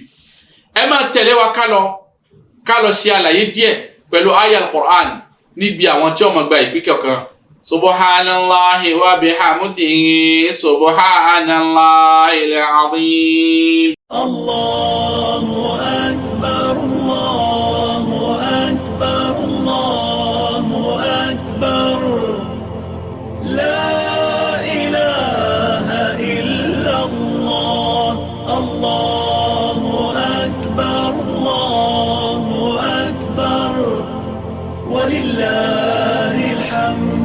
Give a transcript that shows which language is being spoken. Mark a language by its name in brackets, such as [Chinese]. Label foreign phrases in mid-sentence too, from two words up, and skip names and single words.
[Yoruba] Ẹ máa tẹ̀lé wa ká lọ ṣe àlàyé díẹ̀ pẹ̀lú aya al-Qur'an níbi àwọn tí ó máa gba ìpín kọ̀ọ̀kan. [Arabic] سبحان الله وبحمده، سبحان الله العظيم. الله أكبر، الله أكبر، الله أكبر. لا الله أكبر، الله أكبر، ولله الحمد.